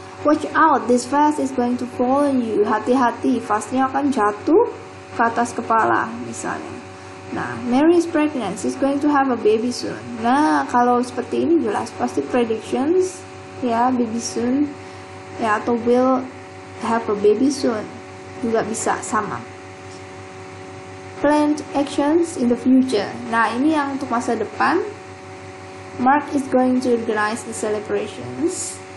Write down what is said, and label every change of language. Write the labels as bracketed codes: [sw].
[en] Watch out, this vase is going to fall on you. [id] Hati-hati, vasnya akan jatuh ke atas kepala misalnya. [en] Nah, Mary is pregnant, she's going to have a baby soon. [id] Nah, kalau seperti ini jelas pasti predictions ya, baby soon ya, atau [en] will have a baby soon [id] juga bisa sama. [en] Planned actions in the future. [id] Nah, ini yang untuk masa depan. [en] Mark is going to organize the celebrations.